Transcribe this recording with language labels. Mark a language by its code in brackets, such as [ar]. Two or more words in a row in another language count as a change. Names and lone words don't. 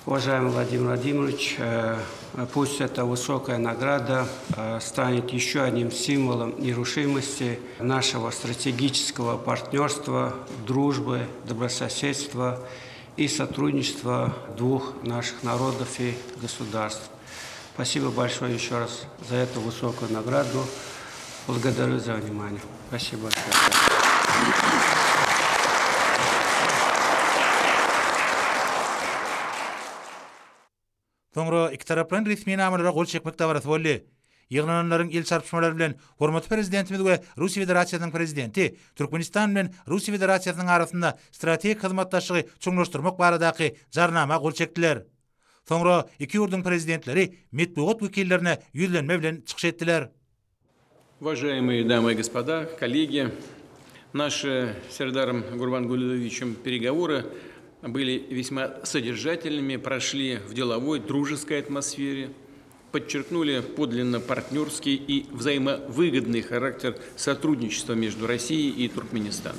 [ru] Уважаемый Владимир Владимирович, пусть эта высокая награда станет еще одним символом нерушимости нашего стратегического партнерства, дружбы, добрососедства и сотрудничества двух наших народов и государств. Спасибо большое еще раз за эту высокую награду. Благодарю за внимание. Спасибо большое. [tk] Sonra iki taraplan resmi namalara gol çekmekde barası boldy. Ýygnananlaryň il çarpışmalary bilen hormatly prezidentimiz we Russiýa Federasiýasynyň prezidenti Türkmenistan bilen Russiýa Federasiýasynyň arasynda strategik hyzmatdaşlygy çoňlaşdyrmak baradaky jarnama gol çekdiler. Sonra iki ýurdun prezidentleri metbuat wekillerine ýüzlenme bilen çykyş etdiler. [ru] Уважаемые дамы и господа, коллеги, наши с Сердаром Гурбангулиевичем переговоры были весьма содержательными, прошли в деловой, дружеской атмосфере, подчеркнули подлинно партнерский и взаимовыгодный характер сотрудничества между Россией и Туркменистаном.